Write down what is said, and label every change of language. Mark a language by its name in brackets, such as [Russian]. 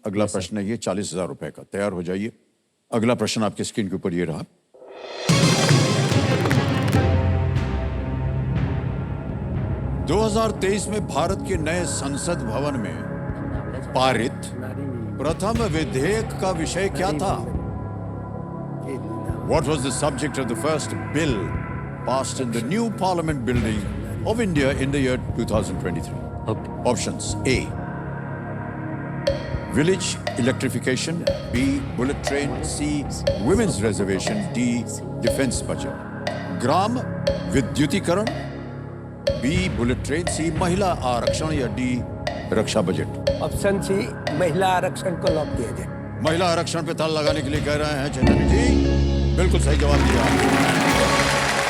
[Hindi] अगला प्रश्न है ये 40,000 रुपए का। तैयार हो जाइए। अगला प्रश्न आपके स्क्रीन के ऊपर ये रहा। 2023 में भारत के नए संसद भवन में पारित प्रथम विधेयक का विषय क्या था? [English] What was the subject of the first bill passed in the new Parliament building of India in the year 2023? Okay. Options: A village electrification, B bullet train, C women's reservation, D defense budget। [Hindi] ग्राम विद्युतीकरण, B bullet train, C महिला आरक्षण या D रक्षा budget. Option C महिला आरक्षण को lock किया जाए। महिला आरक्षण पे ताला लगाने के लिए कह रहे हैं चैतन्य जी। बिल्कुल सही जवाब दिया।